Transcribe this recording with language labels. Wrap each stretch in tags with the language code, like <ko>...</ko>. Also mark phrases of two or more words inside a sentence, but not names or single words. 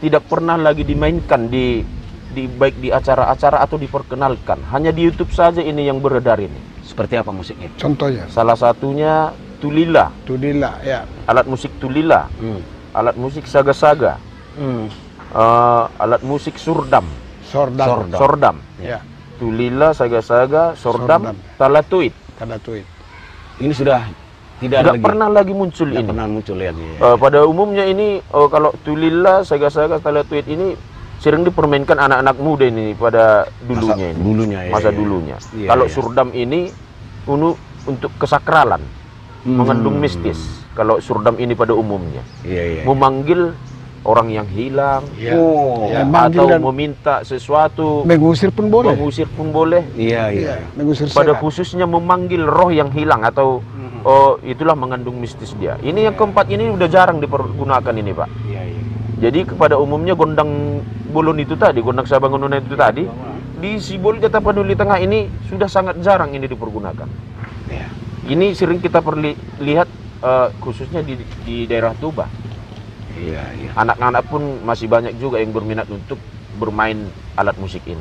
<id>Tidak pernah lagi dimainkan baik di acara-acara atau diperkenalkan. Hanya di YouTube saja ini yang beredar ini. Seperti apa musiknya? Contohnya? Salah satunya tulila. Tulila, ya. Alat musik tulila. Alat musik saga-saga. Alat musik surdam. Sordam. Ya. Tulila, saga-saga, sordam, talatuit. Ini sudah tidak lagi. Pernah lagi muncul ini. Pernah muncul ya. Pada umumnya ini kalau tulila, saga-saga, talatuit ini sering dipermainkan anak-anak muda ini pada dulunya. Masa dulunya. Iya, Kalau iya. surdam ini untuk kesakralan, mengandung mistis. Kalau surdam ini pada umumnya memanggil orang yang hilang, atau meminta sesuatu, mengusir pun boleh. Iya. Mengusir pada setan. khususnya memanggil roh yang hilang atau itulah mengandung mistis dia. Ini yang keempat ini udah jarang dipergunakan ini Pak. Jadi kepada umumnya gondang bolon itu tadi, gondang sabangunan itu tadi, di Sibol Jata Paduli Tengah ini sudah sangat jarang ini dipergunakan. Ini sering kita lihat khususnya di daerah Toba. Anak-anak pun masih banyak juga yang berminat untuk bermain alat musik ini.</id>